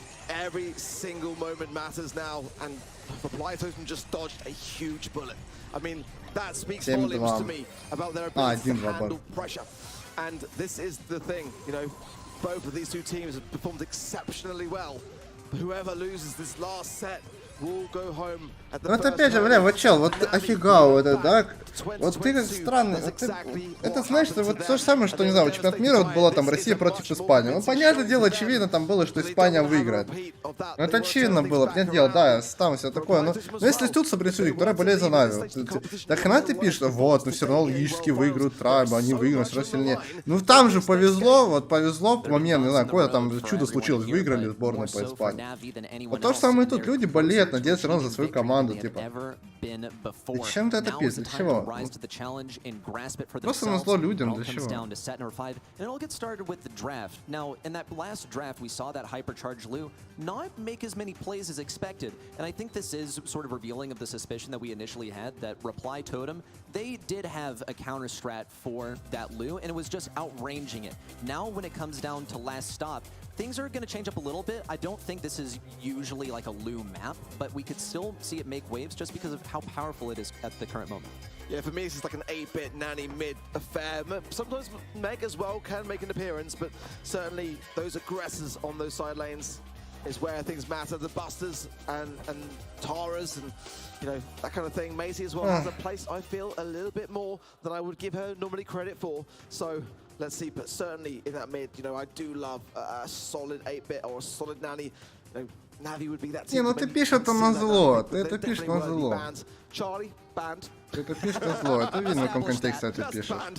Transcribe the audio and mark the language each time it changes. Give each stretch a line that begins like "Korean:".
English: Every single moment matters now, and Reply Totem just dodged a huge bullet. I mean, that speaks volumes to me about their ability to handle pressure. And this is the thing, you know, both of these two teams have performed exceptionally well. But whoever loses this last set will go home at the
Russian: вот опять же, бля, вот чел, вот офига, вот это, да? Вот ты как странный, это знаешь, что вот то же самое, что, не знаю, вот чемпионат мира вот было там Россия против Испании. Ну, понятное дело, очевидно там было, что Испания выиграет. Ну, это очевидно было, понятное дело, да, там все такое. Но если тут собрались люди, которые болеют за Нави, так хрена ты пишешь, вот, но все равно логически выиграют Трайба, они выиграют, все равно сильнее. Ну, там же повезло, вот повезло, момент, не знаю, какое там чудо случилось, выиграли сборную по Испании. Вот то же самое и тут, люди болеют, надеются равно за свою команду, типа. Зачем ты это пишешь? Для чего? Просто назло людям, для чего?
English: And it'll get started with the draft. Now, in that last draft, we saw that hypercharged Lu not make as many plays as expected. And I think this is sort of revealing of the suspicion that we initially had that Reply Totem, they did have a counter strat for that Lu, and it was just outranging it. Now, when it comes down to last stop, things are going to change up a little bit. I don't think this is usually like a Lu map, but we could still see it make waves just because of how powerful it is at the current moment. Yeah, for me, this is like an 8-bit nanny mid affair. Sometimes Meg as well can make an appearance, but certainly those aggressors on those side lanes is where things matter. The Busters and Taras and, you know, that kind of thing. Maisie as well has a place, I feel, a little bit more than I would give her normally credit for. So let's see, but certainly in that mid, you know, I do love a solid 8-bit or a solid nanny. You know, Navi would be that team.
Russian: Не, ну ты пишешь это на зло, ты это пишешь на зло.
English: Charlie, banned.
Russian: Ты это пишешь на зло, это видно, в каком контексте ты пишешь.